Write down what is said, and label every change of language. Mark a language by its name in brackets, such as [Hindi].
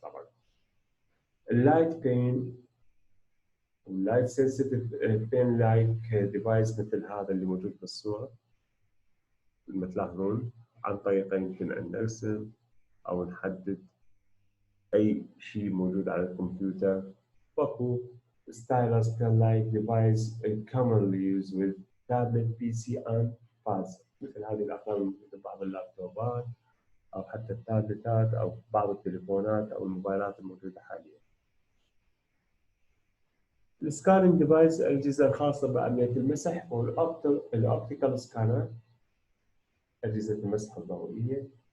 [Arabic] طبعا اللايت بين واللايت سنسيتيف بين لايك ديفايس مثل هذا اللي موجود في الصورة مثل ما تلاحظون، عن طريقه يمكن أن نرسم أو نحدد أي شيء موجود على الكمبيوتر. وأكو [English] stylus pen-like device commonly used with tablet, PC and pads. [Arabic] مثل هذه الأقلام موجودة في بعض اللابتوبات أو حتى التابلتات أو بعض التليفونات أو الموبايلات الموجودة حاليا. السكاننج ديفايس الأجهزة الخاصة بعملية المسح والأوبتيكال سكانر، أجهزة المسح الضوئية.